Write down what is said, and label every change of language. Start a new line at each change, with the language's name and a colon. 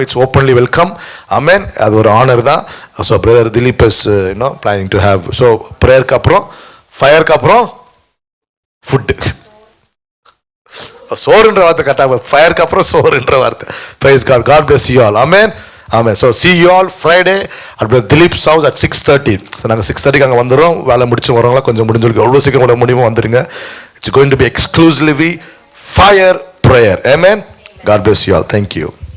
English: It's openly welcome. Amen.
Tamil: அது ஒரு honour தான்.
English: So brother Dilip is planning to have.
Tamil: So ப்ரேயருக்கு அப்புறம் ஃபயருக்கு அப்புறம் ஃபுட்டு. சோறுன்ற வார்த்தை கரெக்டாக, ஃபயருக்கு அப்புறம் சோறுன்ற வார்த்தை.
English: Praise God. God bless you all. Amen. ஆமாம். So see you all Friday at Dilip's house at 6:30.
Tamil: So நாங்கள் 6:30 அங்கே வந்துடுறோம். வேலை முடிச்சு வரவங்களா கொஞ்சம் முடிஞ்சிருக்கு, எவ்வளோ சீக்கிரம் கூட முடியுமோ வந்துடுங்க.
English: It's going to be exclusively fire prayer. Amen. God bless you all. Thank you.